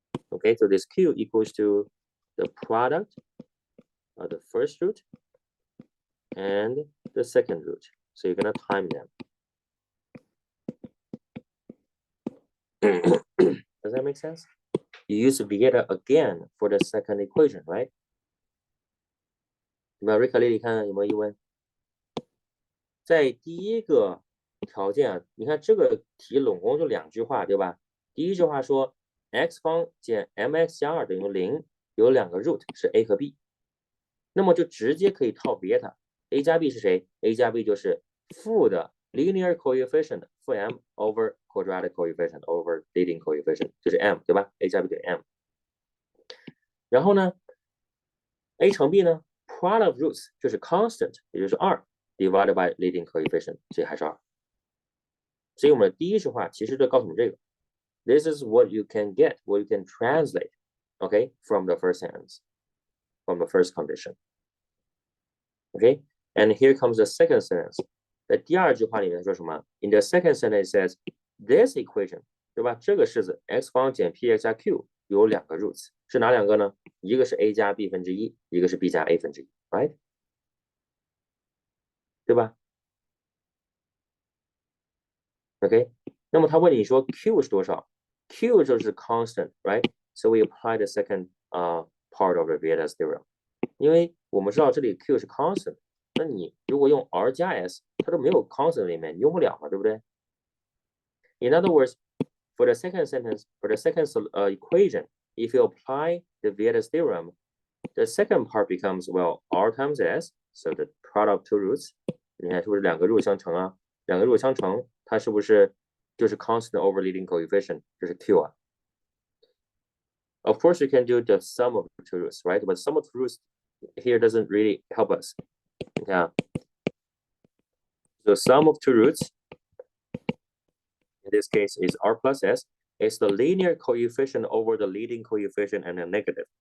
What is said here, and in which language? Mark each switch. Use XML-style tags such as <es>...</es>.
<en>Okay, so this q equals to the product of the first root and the second root. So you're gonna time them. Does that make sense? You use Vieta again for the second equation, right?</en> <zh>有没有瑞卡丽丽看有没有疑问？在第一个条件啊，你看这个题总共就两句话，对吧？第一句话说 x 方减 mx 加2等于0，有两个 root 是 a 和 b， 那么就直接可以套 Vieta。a 加 b 是谁 ？a 加 b 就是负的 linear coefficient 负 m over quadratic coefficient over leading coefficient， 就是 m， 对吧 ？a 加 b 等于 m。然后呢 ，a 乘 b 呢 ，product of roots 就是 constant， 也就是2</zh> <en>divided by leading coefficient，</en> <zh>所以还是2。所以我们的第一句话其实就告诉我们这个</zh> <en>，This is what you can get, what you can translate, okay, from the first sentence, from the first condition. Okay, and here comes the second sentence.</en> <zh>在第二句话里面说什么</zh> <en>？In the second sentence it says this equation，</en> <zh>对吧？这个式子 x 方减 px 加 q 有两个 roots， 是哪两个呢？一个是 a 加 b 分之一，一个是 b 加 a 分之一 ，</zh> <en>right？</en> <zh>对吧 ？OK， 那么他问你说 q 是多少 ？q 就是 constant，</zh> <en>right？ So we apply the second part of the Vieta's theorem。</en> <zh>因为我们知道这里 q 是 constant， 那你如果用 r 加 s， 它都没有 constant 里面，你用不了嘛，对不对</zh> <en>In other words, for the second sentence, for the second equation, if you apply the Vieta's theorem, the second part becomes, well, r times s, so the product two roots.</en> <zh>你看是不是两个 root 相乘啊？两个 root 相乘，它是不是就是 constant over leading coefficient， 这是 q 啊。</zh> <en>Of course, you can do the sum of the two roots, right? But sum of the roots here doesn't really help us.</en> <zh>你看啊</zh> <en>，the sum of two roots in this case is r plus s. It's the linear coefficient over the leading coefficient and a negative.</en>